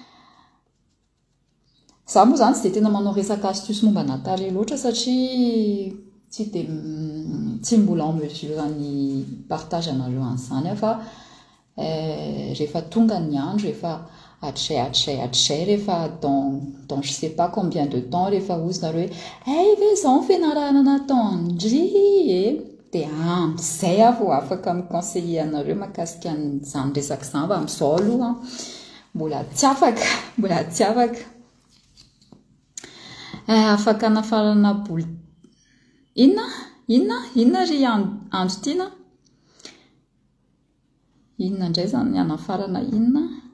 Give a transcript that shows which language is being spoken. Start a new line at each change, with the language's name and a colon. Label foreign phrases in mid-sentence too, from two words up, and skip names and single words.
Malagasy: Za moa zany tsy dia tena manao resaka astuce momba na tarehy loatra satria tsy mbola
French: en mesure
Malagasy: ny partage anareo an'izany fa rehefa tonga ny andro rehefa hatray rehefa
French: dans je sais pas combien de temps
Malagasy: rehefa ozy nareo hoe ve zao ny fianarana nataondry dia amin'izay avo afaka miconseiller anareo mahakasika an'izany resaka izany fa amin'izao aloha mbola tsy afaka afaka nafarana boly inona ry andro tiana inona indray zany ny anafarana inona.